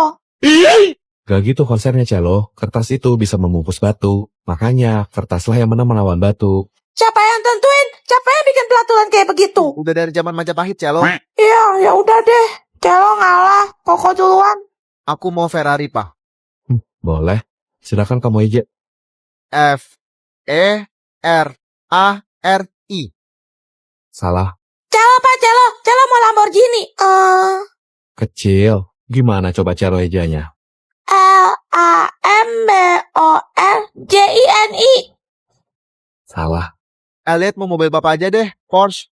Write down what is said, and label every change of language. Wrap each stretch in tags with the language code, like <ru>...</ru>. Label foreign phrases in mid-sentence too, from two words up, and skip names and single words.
<id>Gak gitu konsepnya Cello, kertas itu bisa membungkus batu, makanya kertaslah yang menang melawan batu. Siapa yang tentuin? Siapa yang bikin pelaturan kayak begitu? Udah dari zaman Majapahit Cello. Iya, ya udah deh. Celo ngalah, Koko duluan. Aku mau Ferrari, Pak. Boleh, silakan kamu aja. F-E-R-A-R-I. Salah, Celo, Pak, Celo mau Lamborghini. kecil. Gimana coba Cello ejanya? Lamborghini. Salah, Elliot mau mobil Bapak aja deh, Porsche.</id>